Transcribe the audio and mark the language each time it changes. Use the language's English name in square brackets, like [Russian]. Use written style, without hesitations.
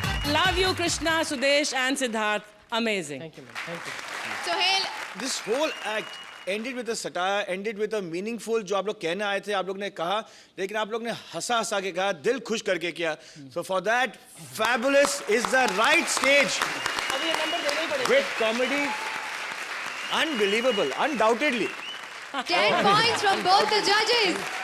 [English] Love you, Krishna, Sudesh, and Siddharth. Amazing. Thank you, man. Thank you. Sohail, This whole act ended with a satire, ended with a meaningful, [Hindi] जो आप लोग कहने आए थे, आप लोग ने कहा, लेकिन आप लोग ने हंसा हंसा के कहा, दिल खुश करके किया। [English] So for that, fabulous is the right stage. With comedy, unbelievable, undoubtedly. 10 points from both the judges.